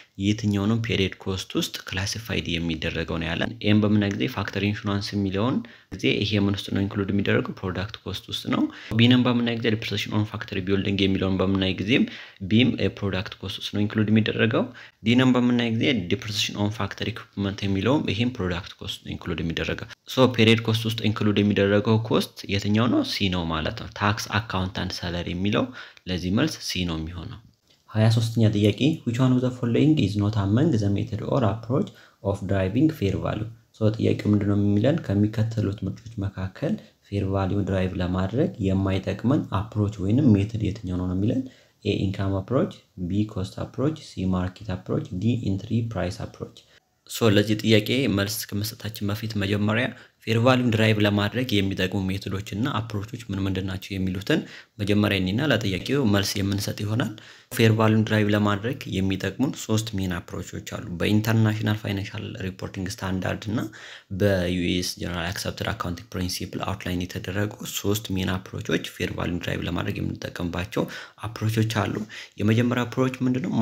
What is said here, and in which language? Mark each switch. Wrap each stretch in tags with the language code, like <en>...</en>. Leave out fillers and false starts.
<am>የትኛው ነው ፔሪድ ኮስት ውስጥ ክላሲፋይድ የሚደረገው ነው ያለን። ኤም በምናይ ጊዜ ፋክተሪ ኢንሹራንስ የሚለውን ጊዜ ይሄ ምን ውስጥ ነው ኢንክሉድ የሚደረገው ፕሮዳክት ኮስት ውስጥ ነው። ቢንም በምናይ ጊዜ ዲፕሪሲዬሽን ኦን ፋክተሪ ቢልዲንግ የሚለውን በምናይ ጊዜም ቢም ፕሮዳክት ኮስት ውስጥ ነው ኢንክሉድ የሚደረገው። ዲንም በምናይ ጊዜ ዲፕሪሲዬሽን ኦን ፋክተሪ ኢኩዊፕመንት የሚለውም ይሄም ፕሮዳክት ኮስት ነው ኢንክሉድ የሚደረገው። ፔሪድ ኮስት ውስጥ ኢንክሉድ የሚደረገው ኮስት የትኛው ነው? ሲ ነው ማለት ነው። ታክስ አካውንታንት ሳላሪ የሚለው ለዚህ መልስ ሲ ነው የሚሆነው። 23ኛ ጥያቄ</am> <en>which one of the following is not among the method or approach of driving fair value?</en> <am>ጥያቄው ምንድነው የሚለን ከሚከተሉት ምርጫዎች መካከል ፌር ቫልዩ ድራይቭ ለማድረግ የማይጠቅመን አፕሮች ወይንም ሜተድ የትኛው ነው የሚለን። ኤ ኢንካም አፕሮች፣ ቢ ኮስት አፕሮች፣ ሲ ማርኬት አፕሮች፣ ዲ ኢንትሪ ፕራይስ አፕሮች። ለዚህ ጥያቄ መልስ ከመስጠታችን በፊት መጀመሪያ ፌር ቫልዩ ድራይቭ ለማድረግ የሚጠቅሙ ሜቶዶች እና አፕሮቾች ምን ናቸው የሚሉትን መጀመሪያ እኒና ለጥያቄው መልስ የምንሰጥ ይሆናል። ፌር ቫልዩ ድራይቭ ለማድረግ የሚጠቅሙን ሶስት ሜን አፕሮቾች አሉ። በኢንተርናሽናል ፋይናንሻል ሪፖርቲንግ ስታንዳርድ እና በዩኤስ ጀነራል አክሰፕትድ አካውንቲንግ ፕሪንሲፕል አውትላይን የተደረጉ ሶስት ሜን አፕሮቾች ፌር ቫልዩ ድራይቭ ለማድረግ የምንጠቀምባቸው አፕሮቾች አሉ። የመጀመሪያው አፕሮች ምንድነው?</am>